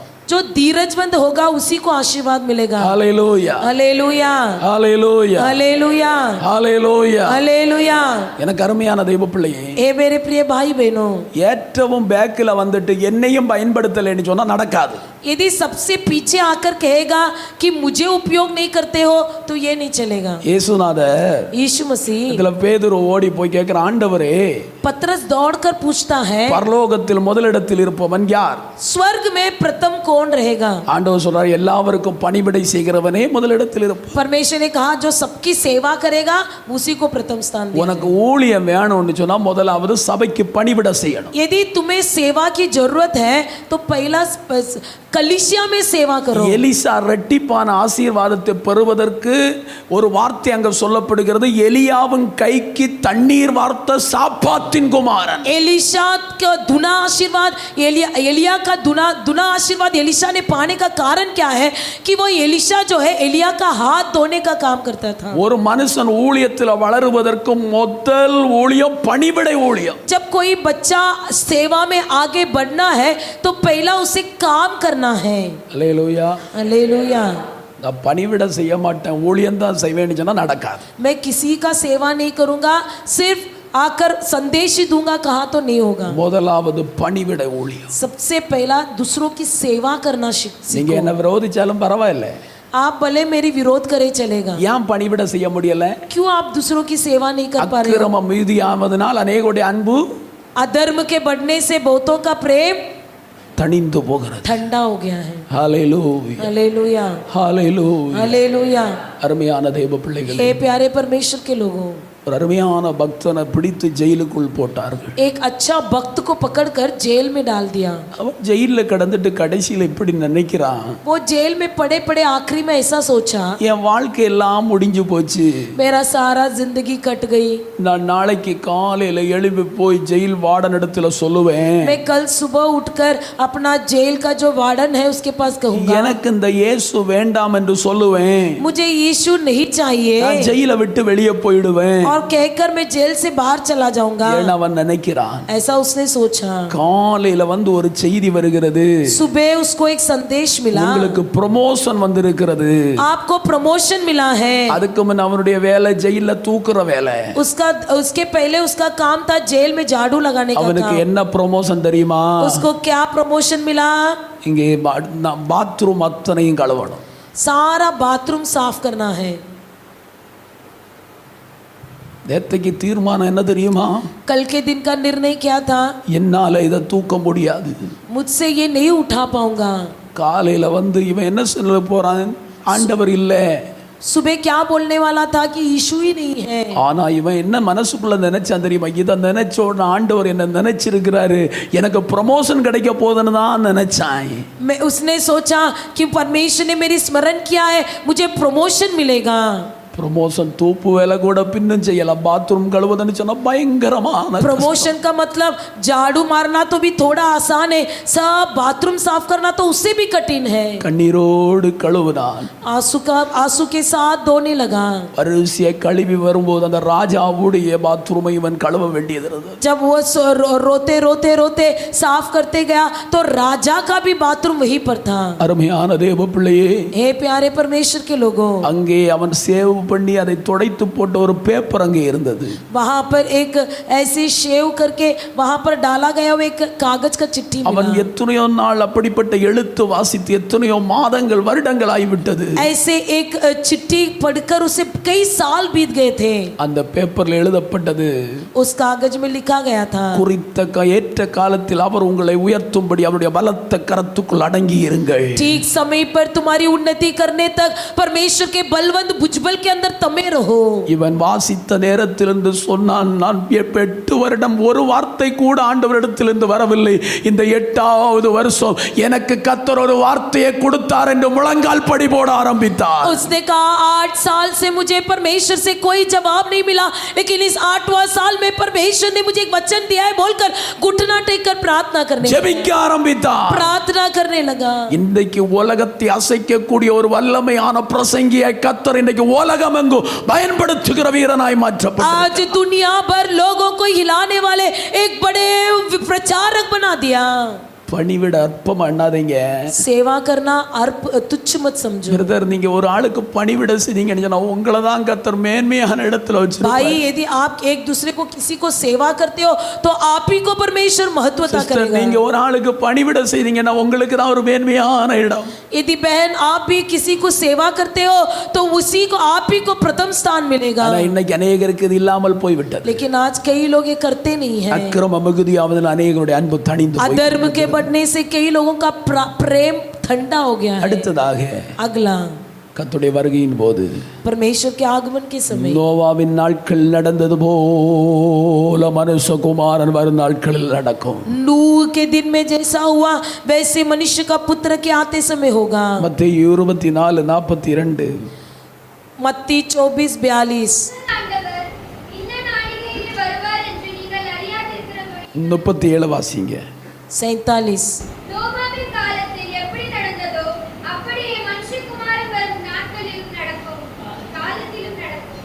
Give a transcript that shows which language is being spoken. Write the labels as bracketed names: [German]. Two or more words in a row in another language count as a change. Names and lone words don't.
[Hindi] जो धीरजवंत होगा उसी को आशीर्वाद मिलेगा। [Tamil] ஹalleluya [Hindi] हालेलुया [Tamil] ஹalleluya [Hindi] हालेलुया [Tamil] ஹalleluya. [Hindi] हालेलुया। [Tamil] எனக்கு அருமையான தெய்வ பிள்ளையே, [Hindi] ए मेरे प्रिय भाई बहनों, [Tamil] ஏற்றவும் பேக்கில் வந்துட்டு என்னையும் பயன்படுத்தலைன்னு சொன்னா நடக்காது. [Hindi] यदि सबसे पीछे आकर कहेगा कि मुझे उपयोग नहीं करते हो तो ये नहीं चलेगा। [Tamil] இயேசுநாதர் [Hindi] यीशु मसीह, [Tamil] இதுல பேதுரு ஓடி போய் கேட்கிற, ஆண்டவரே [Hindi] पतरस दौड़कर पूछता है [Tamil] பரலோகத்தில் முதலிடத்தில் இருப்பவன் யார்? [Hindi] स्वर्ग में प्रथम कौन रहेगा? [Tamil] ஆண்டவர் சொல்றார், எல்லாருக்கும் பணிவிடை செய்கிறவனே முதலிடத்தில் இருப்பான். [Hindi] परमेश्वर ने कहा जो सबकी सेवा करेगा उसी को प्रथम स्थान देगा। [Tamil] உனக்கு ஊழியம் வேணும்னு சொன்னா முதலாவது சபைக்கு பணிவிடை செய்யணும். [Hindi] यदि तुम्हें सेवा की जरूरत है तो पहला कलीसिया में सेवा करो। [Tamil] எலிசா ரெட்டிப்பான ஆசீர்வாதத்தை பெறுவதற்கு ஒரு வார்த்தை அங்க சொல்லப்படுகிறது, எலியாவின் கைக்கு தண்ணீர் வார்த்த சாப்பாத்தின் குமாரன். [Hindi] एलिशा का दुना आशीर्वाद, एलिया का दुना आशीर्वाद एलिशा ने पाने का कारण क्या है कि वो एलिशा जो है एलिया का हाथ धोने का काम करता था। [Tamil] ஒரு மனுஷன் ஊழியத்தில் வளருவதற்கு முதல் ஊழியம் பணிவிடை ஊழியம். [Hindi] जब कोई बच्चा सेवा में आगे बढ़ना है तो पहला उसे काम करना है। [Tamil] அல்லேலூயா. [Hindi] हालेलुया। [Tamil] நான் பணிவிடை செய்ய மாட்டேன், ஊழியம் தான் செய்வேன்னு சொன்னா நடக்காது. [Hindi] मैं किसी का सेवा नहीं करूंगा, सिर्फ आकर संदेश ही दूंगा, कहा तो नहीं होगा। [Tamil] முதலாவது பணிவிடை ஊழியம். [Hindi] सबसे पहला दूसरों की सेवा करना [Tamil] நீங்க என்ன [Hindi] सीखो। [Tamil] விரோதிச்சாலும் பரவாயில்லை, [Hindi] आप भले मेरी विरोध करे चलेगा, [Tamil] ஏன் பணிவிடை செய்ய முடியல? [Hindi] क्यों आप दूसरों की सेवा नहीं कर पा रहे हो? [Tamil] அக்கிரமம் மீதியாவதனால் அநேகருடைய அன்பு [Hindi] अधर्म के बढ़ने से बहुतों का प्रेम [Tamil] தணிந்து போகிறது. [Hindi] ठंडा हो गया है। [Tamil] ஹalleluya [Hindi] हालेलुया [Tamil] ஹalleluya. [Hindi] हालेलुया। [Tamil] அருமையான தேவ பிள்ளைகளே, [Hindi] हे प्यारे परमेश्वर के लोगों, [Tamil] ஒரு அருமையான பக்தனை பிடித்து ஜெயிலுக்குள் போட்டார்கள். [Hindi] एक अच्छा भक्त को पकड़कर जेल में डाल दिया। [Tamil] அவன் ஜெயில கடந்துட்டு கடைசியில் இப்படி நினைக்கிறான், [Hindi] वो जेल में पड़े पड़े आखिरी में ऐसा सोचा, [Tamil] என் வாழ்க்கை எல்லாம் முடிஞ்சு போச்சு, [Hindi] मेरा सारा जिंदगी कट गई, [Tamil] நான் நாளைக்கு காலையில எழுப்பி போய் [English] jail warden [Tamil] இடத்துல சொல்லுவேன், [Hindi] मैं कल सुबह उठकर अपना जेल का जो वार्डन है उसके पास कहूंगा, [Tamil] எனக்கு இந்த இயேசு வேண்டாம் என்று சொல்லுவேன், [Hindi] मुझे यीशु नहीं चाहिए [Tamil] நான் ஜெயில விட்டு வெளியே போயிடுவேன். [Hindi] और और कहकर मैं जेल से बाहर चला जाऊंगा, [Tamil] ஏன்னா அவன் நினைக்கிறான் [Hindi] ऐसा उसने सोचा। [Tamil] காலையில வந்து ஒரு செய்தி வருகிறது, [Hindi] सुबह उसको एक संदेश मिला, [Tamil] உங்களுக்கு ப்ரமோஷன் வந்திருக்கிறது। [Hindi] आपको प्रमोशन मिला है। [Tamil] அதுக்கு முன்ன அவனுடைய வேலை ஜெயில தூக்குற வேலை। [Hindi] उसके पहले उसका काम था जेल में झाड़ू लगाने का [Tamil] அவனுக்கு [Hindi] काम। [Tamil] என்ன ப்ரமோஷன் தெரியுமா? [Hindi] उसको क्या प्रमोशन मिला? [Tamil] இங்கே பாத்ரூம் அத்தனையும் கழுவணும், [Hindi] सारा बाथरूम साफ करना है। [Tamil] நேத்தைக்கு தீர்மானம் என்ன தெரியுமா? [Hindi] कल के दिन का निर्णय क्या था? [Tamil] என்னால இதை தூக்க முடியாது, [Hindi] मुझसे ये नहीं उठा पाऊंगा। [Tamil] காலையில வந்து இவன் என்ன சொல்ல போறான்? ஆண்டவர் இல்லை, [Hindi] सुबह क्या बोलने वाला था कि यीशु ही नहीं है। [Tamil] ஆனா இவன் என்ன மனசுக்குள்ள நினைச்சான் தெரியுமா? இதை நினைச்ச உடனே ஆண்டவர் என்ன நினைச்சிருக்கிறாரு, எனக்கு ப்ரமோஷன் கிடைக்க போதுன்னு தான் நினைச்சான்। [Hindi] मैं उसने सोचा कि परमेश्वर ने मेरी स्मरण किया है, मुझे प्रमोशन मिलेगा। [Tamil] ப்ரமோஷன் தூப்பு வேலை கூட பின்னும் செய்யலாம், பாத்ரூம் கழுவுதுன்னு சொன்னா பயங்கரமான [Hindi] प्रमोशन का मतलब झाड़ू मारना तो भी थोड़ा आसान है, सब बाथरूम साफ करना तो उससे भी कठिन है। [Tamil] கண்ணீரோடு கழுவுனான், [Hindi] आंसू के साथ धोने लगा। [Tamil] வரிசையை கழுவி வரும்போது அந்த ராஜாவுடைய பாத்ரூமை இவன் கழுவ வேண்டியது இருந்தது। [Hindi] जब वो रोते रोते रोते साफ करते गया तो राजा का भी बाथरूम वहीं पर था। [Tamil] அருமையான தேவ பிள்ளையே, [Hindi] हे प्यारे परमेश्वर के लोगों, [Tamil] அங்கே அவன் சேவ் பண்ணி அதை துடைத்து போட்ட ஒரு பேப்பர் அங்கே இருந்தது। [Hindi] वहां पर एक ऐसे शेव करके वहां पर डाला गया वो एक कागज का चिट्ठी मिला। [Tamil] அவன் எத்தனையோ நாள் அப்படிப்பட்ட எழுத்து வாசித்து எத்தனையோ மாதங்கள் வருடங்கள் ஆகிவிட்டது। [Hindi] ऐसे एक चिट्ठी पढ़कर उसे कई साल बीत गए थे। [Tamil] அந்த பேப்பர்ல எழுதப்பட்டது, [Hindi] उस कागज में लिखा गया था, [Tamil] குறித்த ஏற்ற காலத்தில் அவர் உங்களை உயர்த்தும்படி அவருடைய பலத்த கரத்துக்குள் அடங்கி இருங்கள்। [Hindi] ठीक समय पर तुम्हारी उन्नति करने तक परमेश्वर के बलवंत भुजबल के अंदर तमे रहो। [Tamil] இவன் வாசித்த நேரத்திலிருந்து சொன்னான், நான் 8 வருடம் ஒரு வார்த்தை கூட ஆண்டவரிடத்திலிருந்து வரவில்லை, இந்த 8வது வருஷம் எனக்கு கர்த்தர் ஒரு வார்த்தையை கொடுத்தார் என்று முழங்கால் படி போட ஆரம்பித்தார்। [Hindi] उसने कहा 8 साल से मुझे परमेश्वर से कोई जवाब नहीं मिला, लेकिन इस 8वां साल में परमेश्वर ने मुझे एक वचन दिया है बोलकर घुटना टेक कर प्रार्थना करने [Tamil] ஜெபிக்க ஆரம்பித்தார்। [Hindi] प्रार्थना करने लगा। [Tamil] இன்றைக்கு உலகத்தை அசைக்கக்கூடிய ஒரு வல்லமையான பிரசங்கியை கர்த்தர் இன்றைக்கு உலகமெங்கும் பயன்படுத்துகிற வீரனாய் மாற்றப்பட்டார்। [Hindi] आज दुनिया भर लोगों को हिलाने वाले एक बड़े प्रचारक बना दिया। [Tamil] பணிவிட அற்பமா எண்ணாதீங்க [Hindi] सेवा करना अर्प तुच्छ मत समझो। [Tamil] பிரதர், நீங்க ஒரு ஆளுக்கு பணிவிட செய்தீங்கன்னு சொன்னா உங்களை தான் கர்த்தர் மேன்மையான இடத்துல வச்சிருப்பார்। [Hindi] भाई यदि आप एक दूसरे को किसी को सेवा करते हो तो आप ही को परमेश्वर महत्वता [Tamil] சிஸ்டர், [Hindi] करेगा। [Tamil] நீங்க ஒரு ஆளுக்கு பணிவிட செய்தீங்கன்னா உங்களுக்கு தான் ஒரு மேன்மையான இடம்। [Hindi] यदि बहन आप भी किसी को सेवा करते हो तो उसी को आप ही को प्रथम स्थान मिलेगा। [Tamil] ஆனா இன்னைக்கு அநேகருக்கு இது இல்லாமல் போய்விட்டது। [Hindi] लेकिन आज कई लोग ये करते नहीं हैं। [Tamil] அக்கிரம மிகுதியாவதில் அநேகருடைய அன்பு தணிந்து போய் [Hindi] अधर्म के बढ़ने से कई लोगों का प्रेम ठंडा हो गया है। [Tamil] அடுத்ததாக [Hindi] अगला, [Tamil] கர்த்தருடைய வருகையின் போது [Hindi] परमेश्वर के आगमन के समय [Tamil] நோவாவின் நாட்கள் நடந்தது போல மனுஷகுமாரன் வரும் நாட்களில் நடக்கும்। [Hindi] नूह के दिन में जैसा हुआ वैसे मनुष्य का पुत्र के आते समय होगा। [Tamil] மத்தேயு 24:42 [Hindi] मत्ती 24:42 [Tamil] ஆண்டவர் இந்த நாளிகையில் வருவார் என்று நீங்கள் அறியாதிருக்கிறபடி 37 வாசிங்க। 47 நோவாவின் காலத்தில் எப்படி நடந்ததோ அப்படியே மனுஷகுமாரன் வரும் நாட்களிலும் நடக்கும், காலத்திலும் நடக்கும்।